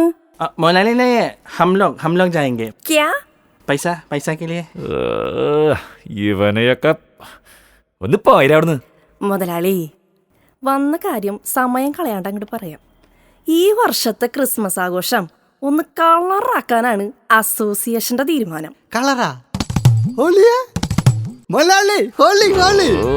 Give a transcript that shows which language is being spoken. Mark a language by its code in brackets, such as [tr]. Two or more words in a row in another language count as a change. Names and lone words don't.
[hi] मुलानी नहीं है, हम लोग जाएंगे. ക്യാ? पैसा के लिए. [ml] ഇവനെയൊക്കെ ഒന്ന് പോയിര അവിടുന്ന്. മുതലാളി വന്ന കാര്യം സമയം കളയാണ്ട് അങ്ങോട്ട് പറയാം. ഈ വർഷത്തെ ക്രിസ്മസ് ആഘോഷം ഒന്ന് കളറാക്കാനാണ് അസോസിയേഷന്റെ തീരുമാനം. കളറാ? ഹോളിയാ? മുതലാളി ഹോളി ഹോളി.